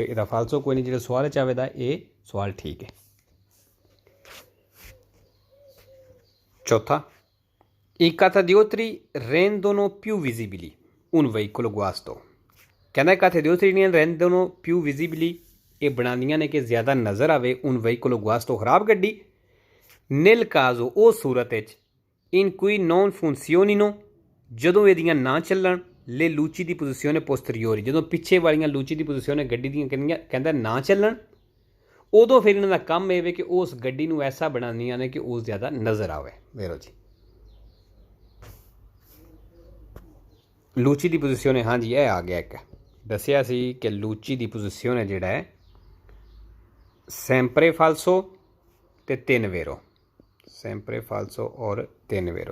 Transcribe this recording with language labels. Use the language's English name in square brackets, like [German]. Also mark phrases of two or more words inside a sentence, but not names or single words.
[Punjabi] ਇਹਦਾ ਫਾਲਸੋ ਕੋਈ ਨਹੀਂ, ਜਿਹੜਾ ਸਵਾਲ 'ਚ ਆਵੇਦਾ ਇਹ ਸਵਾਲ ਠੀਕ ਹੈ। [Italian] ਚੌਥਾ i catadiotri rendono più visibili un veicolo guasto [Punjabi] ਕਹਿੰਦਾ ਕਾਤਾਦੀਓਤਰੀ ਜਿਹੜੀਆਂ [Italian] rendono più visibili [Punjabi] ਇਹ ਬਣਾਉਂਦੀਆਂ ਨੇ ਕਿ ਜ਼ਿਆਦਾ ਨਜ਼ਰ ਆਵੇ [Italian] un veicolo guasto [Punjabi] ਖਰਾਬ ਗੱਡੀ, [Italian] nel caso [Punjabi] ਉਹ ਸੂਰਤ ਵਿੱਚ [Italian] in cui non funzionino [Punjabi] ਜਦੋਂ ਇਹਦੀਆਂ ਨਾ ਚੱਲਣ, [Italian] le luci di posizione posteriori [Punjabi] ਜਦੋਂ ਪਿੱਛੇ ਵਾਲੀਆਂ [Italian] luci di posizione [Punjabi] ਗੱਡੀ ਦੀਆਂ ਕਹਿੰਦਾ ਨਾ ਚੱਲਣ, ਉਦੋਂ ਫਿਰ ਇਹਨਾਂ ਦਾ ਕੰਮ ਇਹ ਵੇ ਕਿ ਉਸ ਗੱਡੀ ਨੂੰ ਐਸਾ ਬਣਾਉਂਦੀਆਂ ਨੇ ਕਿ ਉਹ ਜ਼ਿਆਦਾ ਨਜ਼ਰ ਆਵੇ। ਵੇਰੋ ਜੀ। [Italian] luci di posizione [Punjabi] ਹਾਂਜੀ ਇਹ ਆ ਗਿਆ। ਇੱਕ ਦੱਸਿਆ ਸੀ ਕਿ [Italian] luci di posizione [Punjabi] ਜਿਹੜਾ ਹੈ [Italian] sempre falso [Punjabi] ਅਤੇ 3 ਵੇਰੋ, [Italian] sempre falso [Punjabi] ਔਰ 3 ਵੇਰੋ।